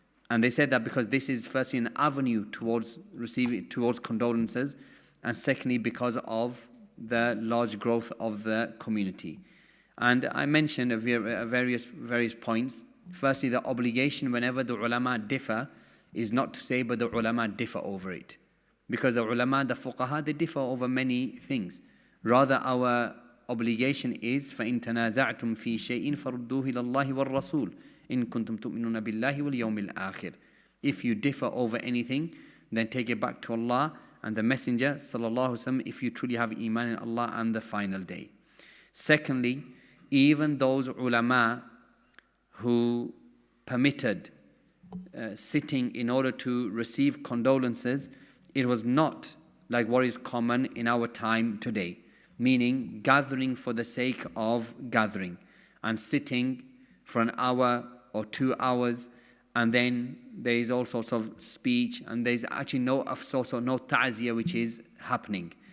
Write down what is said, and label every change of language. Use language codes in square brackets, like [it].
[en] And they said that because this is firstly an avenue towards condolences, and secondly because of the large growth of the community. And I mentioned various points. Firstly, the obligation whenever the ulama differ is not to say, but the ulama differ over it. Because the ulama, the fuqaha, they differ over many things. [ar] Rather, our obligation is فَإِن تَنَازَعْتُمْ فِي شَيْءٍ فَرُدُّوهِ إِلَى اللَّهِ وَالرَّسُولِ إِن كُنتُمْ تُؤْمِنُونَ بِاللَّهِ وَالْيَوْمِ الْآخِرِ. [en] If you differ over anything, then take it back to Allah and the Messenger sallallahu alaihi wasallam, if you truly have iman in Allah and the final day. Secondly, even those ulama who permitted sitting in order to receive condolences, it was not like what is common in our time today, meaning gathering for the sake of gathering and sitting for an hour or 2 hours, and then there is all sorts of speech, and there is actually no ta'ziyah which is happening.